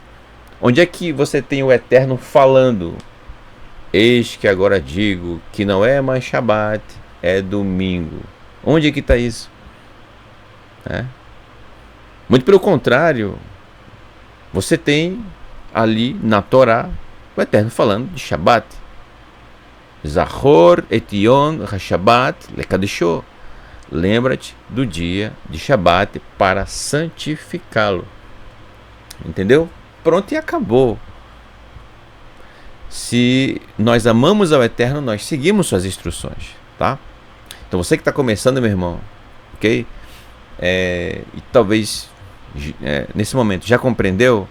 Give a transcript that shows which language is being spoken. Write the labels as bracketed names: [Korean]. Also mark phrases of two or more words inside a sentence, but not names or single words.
[Portuguese] Onde é que você tem o Eterno falando? Eis que agora digo que não é mais Shabat, é domingo. Onde é que está isso? Muito pelo contrário, você tem ali na Torá o Eterno falando de Shabat. [Hebrew] זכור את יום השבת לקדשו. [Portuguese] Lembra-te do dia de Shabat para santificá-lo. Entendeu? Pronto, e acabou. Se nós amamos ao Eterno, nós seguimos suas instruções, tá? Então você que está começando, meu irmão, ok? E talvez nesse momento já compreendeu?